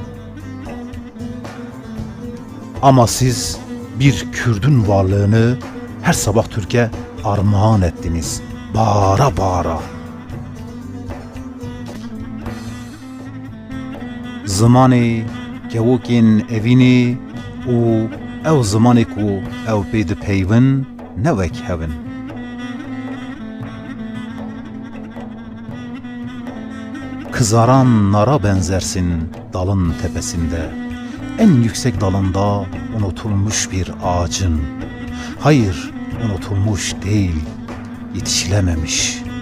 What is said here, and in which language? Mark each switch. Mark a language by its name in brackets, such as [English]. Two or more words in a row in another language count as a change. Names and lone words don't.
[Turkish] Ama siz bir Kürdün varlığını her sabah Türkiye armağan ettiniz. Bağıra bağıra. [Kurdish] Zamanı kevokên evînê û ew zimanê ku ew pê dipeyvin ne wek hevin. [Turkish] Kızaran nara benzersin dalın tepesinde. En yüksek dalında unutulmuş bir ağacın. Hayır, unutulmuş değil, yetişilememiş.